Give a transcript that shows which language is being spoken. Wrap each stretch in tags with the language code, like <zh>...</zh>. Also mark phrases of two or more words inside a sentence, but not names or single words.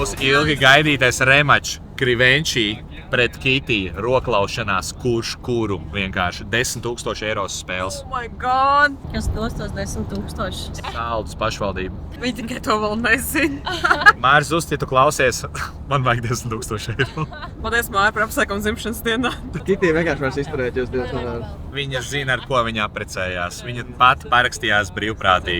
<lv>ilgi gaidītais remačs Krivenčī pret Kitī roklaušanās, kurš kuru vienkārši 10,000 eiro spēles.</lv> <en>Oh my god!</en> <lv>Kas dos tos 10,000? Saldus pašvaldību. Viņi tikai to vēl nezina. Māris Zust, ja tu klausies, man vajag 10,000 eiro. Paldies Māri par apsveikumu dzimšanas dienā. Kitī vienkārši vairs izturēt jūs divas nedēļas. Viņa zina, ar ko viņa apprecējās. Viņa pati parakstījās brīvprātīgi.</lv>